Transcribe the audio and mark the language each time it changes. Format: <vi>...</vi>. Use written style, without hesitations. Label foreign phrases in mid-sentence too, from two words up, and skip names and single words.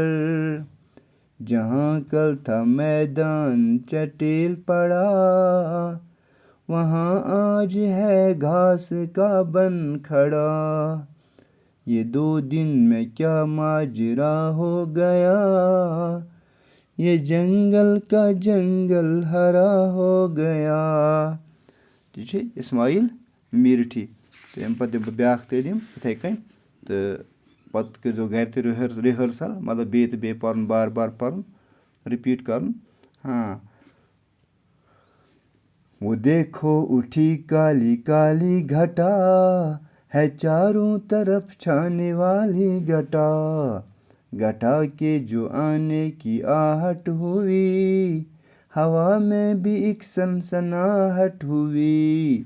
<ur>جہاں کل تھا میدان چٹیل پڑا, وہاں آج ہے گھاس کا بن کھڑا. یہ 2 دن میں کیا ماجرا ہو گیا, یہ جنگل کا جنگل ہرا ہو گیا.</ur> <ks>یہِ چھِ اِسماعیل میٖرٹھی. تہٕ اَمہِ پَتہٕ دِمہٕ بہٕ بیٛاکھ تعلیٖم یِتھَے کٔنۍ, تہٕ پَتہٕ کٔرۍزیو گَرِ تہِ رِہرسَل, مطلب بیٚیہِ تہٕ بیٚیہِ پَرُن, بار بار پَرُن, رِپیٖٹ کَرُن.</ks> <ur>وہ دیکھو اُٹھی کالی کالی گھٹا ہے چاروں طرف چھانے والی گھٹا کے جو آنے کی آہٹ ہوئی, ہوا میں بھی ایک سنسناہٹ ہوئی.</ur>